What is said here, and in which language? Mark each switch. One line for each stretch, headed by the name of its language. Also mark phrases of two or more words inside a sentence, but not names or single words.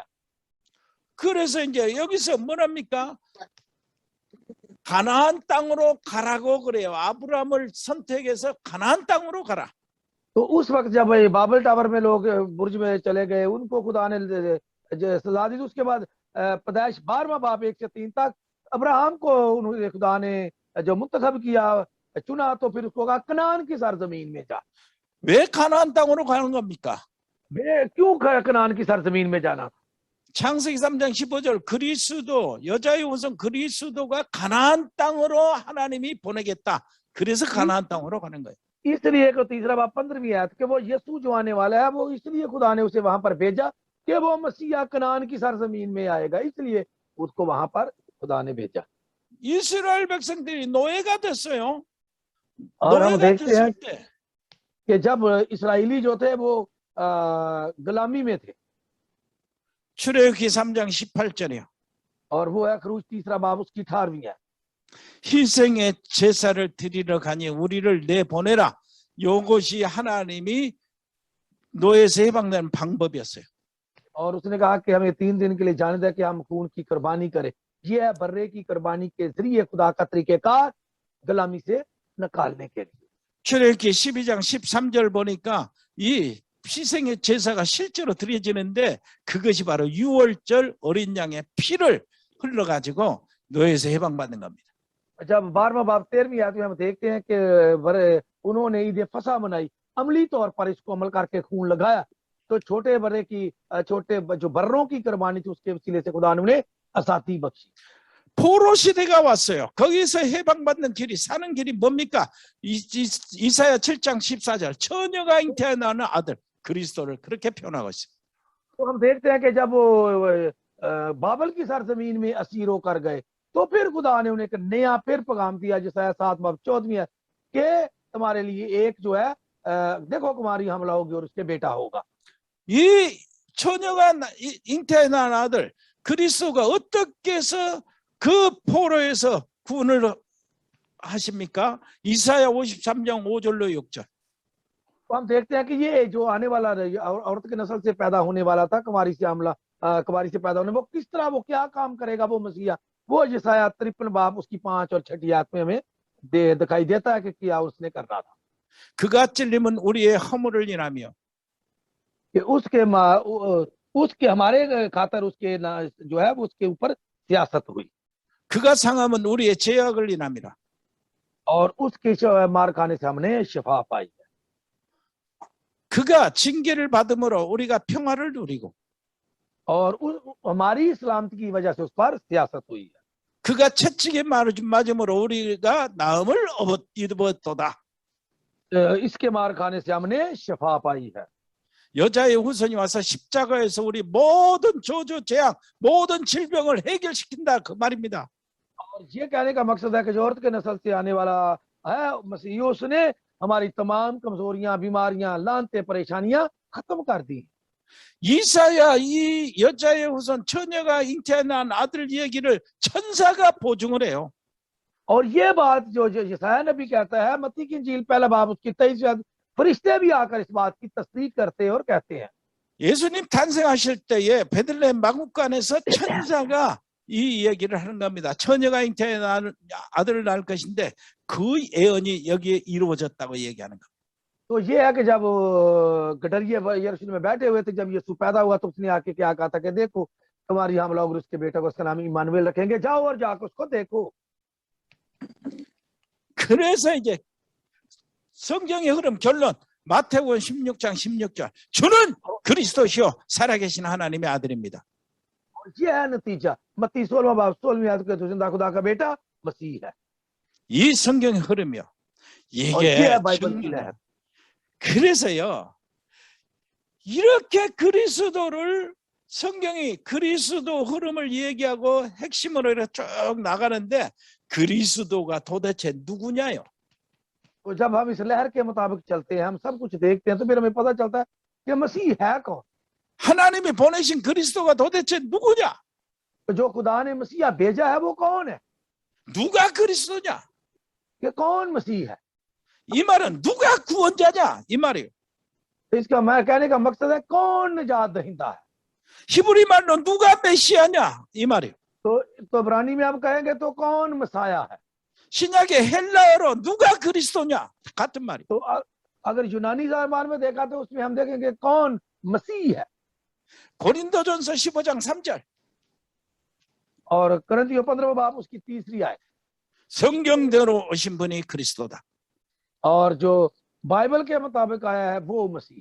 Korean: 그래서 이제 여기서 뭐랍니까? 가나안 땅으로 가라고 그래요. 아브라함을 선택해서 가나안 땅으로 가라.
Urdu: تو اس وقت جب یہ بابل ٹاور میں لوگ برج میں چلے گئے، ان کو خدا نے سزا دی. اس کے بعد پیدائش 12واں باب 1 سے 3 تک ابراہام کو انہوں نے خدا نے جو منتخب کیا، چنا، تو پھر اس کو کہا کنعان کی سرزمین میں جا.
Korean: 왜 가나안 땅으로 가는 겁니까?
Urdu: کیوں کنعان کی سرزمین میں جانا?
Korean: 창세기 3장 15절 그리스도, 여자의 우선 그리스도가 가나안 땅으로 하나님이 보내겠다. 그래서 가나안 땅으로 가는 거예요.
Urdu: اس لیے کو 3 باب 15ویں آیت کہ وہ یسوع جو آنے والا ہے، وہ اس لیے خدا نے اسے وہاں پر بھیجا کہ وہ مسیحا کنعان کی سرزمین میں آئے گا، اس لیے اس کو وہاں پر خدا نے بھیجا.
Korean: 이스라엘 백성들이 노예가 됐어요.
Urdu: اور ہم
Korean: 노예가
Urdu: دیکھتے ہیں
Korean: 됐을 때
Urdu: کہ جب اسرائیلی جو تھے وہ غلامی میں تھے,
Korean: 출애굽기 3장 18절이요.
Urdu: اور وہ ہے خروج 3 باب اس کی 18ویں ہے.
Korean: 희생의 제사를 드리러 가니 우리를 내보내라. 이것이 하나님이 노예에서 해방되는 방법이었어요.
Urdu: اور اس نے کہا کہ ہمیں 3 دن کے لیے جانے دے کہ ہم خون کی قربانی کریں. یہ ہے برے کی قربانی کے ذریعے خدا کا طریقہ کار غلامی سے نکالنے کے لیے.
Korean: 출애굽기 12장 13절 보니까 이 희생의 제사가 실제로 드려지는데 그것이 바로 유월절 어린 양의 피를 흘러가지고 노예에서 해방받는 겁니다.
Urdu: جب 12واں باب 13ویں آیت میں ہم دیکھتے ہیں کہ انہوں نے عید فسح منائی، عملی طور پر اس کو عمل کر کے خون لگایا، تو چھوٹے بڑے کی جو بروں کی قربانی تھی اس کے وسیلے سے خدا نے انہیں آزادی بخشی.
Korean: 포로 시대가 왔어요. 거기서 해방받는 길이, 사는 길이 뭡니까? 이사야 7장 14절, 처녀가 잉태하는 아들 그리스도를 그렇게 표현하고 있어요.
Urdu: تو ہم دیکھتے ہیں کہ جب وہ بابل کی سرزمین میں اسیر ہو کر گئے، تو پھر خدا نے انہیں ایک نیا پھر پیغام دیا، جس کا 7 باب 14ویں ہے کہ تمہارے لیے ایک جو ہے دیکھو کماری حاملہ ہوگی اور اس کے بیٹا ہوگا.
Korean: 이 처녀가 잉태한 아들 그리스도가 어떻게 해서 그 포로에서 구원을 하십니까? 이사야 53장 5절로 6절.
Urdu: تو ہم دیکھتے ہیں کہ یہ جو آنے والا عورت کی نسل سے پیدا ہونے والا تھا، کماری سے پیدا ہونے، وہ کس طرح، وہ کیا کام کرے گا، وہ مسیحا، وہ یسعیاہ 53 باب اس کی 5 اور 6 آیت میں ہمیں دکھائی دیتا ہے کہ کیا اس نے کر رہا تھا.
Korean: 그가 찔림은 우리의 허물을 인하며
Urdu: کہ اس کے ہمارے خاطر اس کے جو ہے اس کے اوپر سیاست ہوئی,
Korean: 그가 상함은 우리의 죄악을 인함이라.
Urdu: اور اس کے مار کھانے سے ہم نے شفا پائی.
Korean: 그가 징계를 받음으로 우리가 평화를 누리고
Urdu: اور ہماری سلامتی کی وجہ سے اس پر سیاست ہوئی ہے.
Korean: 그가 채찍에 맞음으로 우리가 나음을 입었도다.
Urdu: اس کے مار کھانے سے ہم نے شفا پائی ہے.
Korean: 여자의 후손이 와서 십자가에서 우리 모든 저주 재앙, 모든 질병을 해결시킨다, 그 말입니다.
Urdu: اور یہ کہنے کا مقصد ہے کہ جو عورت کے نسل سے آنے والا ہے مسیح، اس نے ہماری تمام کمزوریاں، بیماریاں، لعنتیں، پریشانیاں ختم کر دی.
Korean: 이사야 이 여자의 후손 처녀가 잉태한 아들 얘기를 천사가 보증을 해요.
Urdu: اور یہ بات جو یسعیاہ نبی کہتا ہے، متی کی انجیل پہلا باب اس کی 23 فرشتے بھی آ کر اس بات کی تصدیق کرتے ہیں اور کہتے ہیں.
Korean: 예수님 탄생하실 때에 베들레헴 마구간에서 천사가 이 얘기를 하는 겁니다. 처녀가 잉태한 아들을 낳을 것인데 그 예언이 여기에 이루어졌다고 얘기하는 겁니다.
Urdu: تو یہ ہے کہ جب گڈریے یروشلم میں بیٹھے ہوئے تھے، جب یسوع پیدا ہوا، تو اس نے آ کے کیا کہا تھا کہ دیکھو تمہاری حاملہ ہوگی، اس کے بیٹے کو اس کا نام عمانوایل رکھیں گے، جاؤ اور جا کر اس کو دیکھو.
Korean: 그래서 이제 성경의 흐름 결론, 마태복음 16장 16절, 주는 그리스도시요 살아계신 하나님의 아들입니다.
Urdu: یہ ہے نتیجہ، متی 16 باب 16ویں آیت کے زندہ خدا کا بیٹا مسیح ہے.
Korean: 이 성경의 흐름이요. 이게 중요해요. 그래서요, 이렇게 그리스도를 성경이 그리스도 흐름을 얘기하고 핵심으로 이렇게 쭉 나가는데 그리스도가 도대체 누구냐요?
Urdu: تو جب ہم اس لہر کے مطابق چلتے ہیں، ہم سب کچھ دیکھتے ہیں، تو پھر ہمیں پتا چلتا ہے کہ مسیح ہے کون.
Korean: 하나님이 보내신 그리스도가 도대체 누구냐?
Urdu: تو جو خدا نے مسیحا بھیجا ہے وہ کون ہے,
Korean: 누가 그리스도냐?
Urdu: کہ کون مسیح ہے.
Korean: 이 말은 누가 구원자냐? 이 말이에요.
Urdu: تو اس کا میں کہنے کا مقصد ہے کون نجات دہندہ ہے.
Korean: 히브리 말로 누가 메시아냐? 이 말이에요.
Urdu: تو عبرانی میں ہم کہیں گے تو کون مسایا ہے.
Korean: 신약의 헬라어로 누가 그리스도냐? 같은 말이에요.
Urdu: تو اگر یونانی زبان میں دیکھا تو اس میں ہم دیکھیں گے کون مسیح ہے.
Korean: 고린도전서 15장 3절.
Urdu: اور کرنتھیوں 15 باب اس کی 3ری آیت,
Korean: 성경대로 오신 분이 그리스도다.
Urdu: اور جو بائبل کے مطابق آیا ہے وہ مسیح,